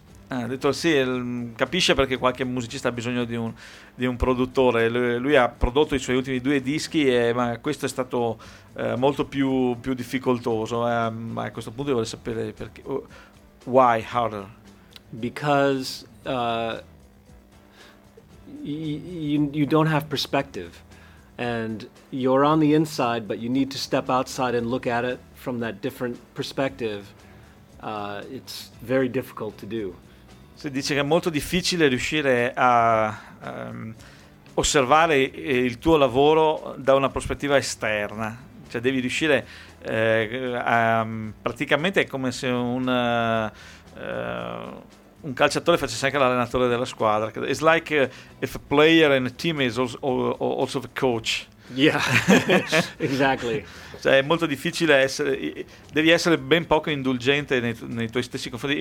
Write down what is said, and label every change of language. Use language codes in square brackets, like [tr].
[it] Ha detto sì, capisce perché qualche musicista ha bisogno di un produttore. Lui ha prodotto i suoi ultimi due dischi, ma questo è stato molto più difficoltoso. Ma a questo punto io vorrei sapere perché. [en] Why harder? Because you don't have perspective, and you're on the inside, but you need to step outside and look at it from that different perspective. It's very difficult to do. [it] Si dice che è molto difficile riuscire a osservare il tuo lavoro da una prospettiva esterna, cioè devi riuscire praticamente è come se un calciatore facesse anche l'allenatore della squadra. [en] It's like if a player in a team is also the coach. Yeah, exactly. [it] Cioè è molto difficile essere. Devi essere ben poco indulgente nei tuoi stessi confronti.